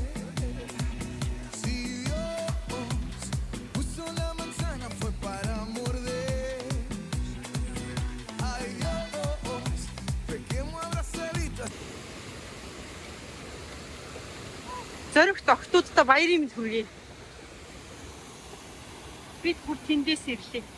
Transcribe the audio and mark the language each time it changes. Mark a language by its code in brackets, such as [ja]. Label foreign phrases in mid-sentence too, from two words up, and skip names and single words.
[es] Si Dios puso la manzana fue para morder. Ay Dios, pequemos abrazaditos. [mn] Зоригт октоудтай баярын мэнд хүргэе. Бид бүр тэндээс ирлээ.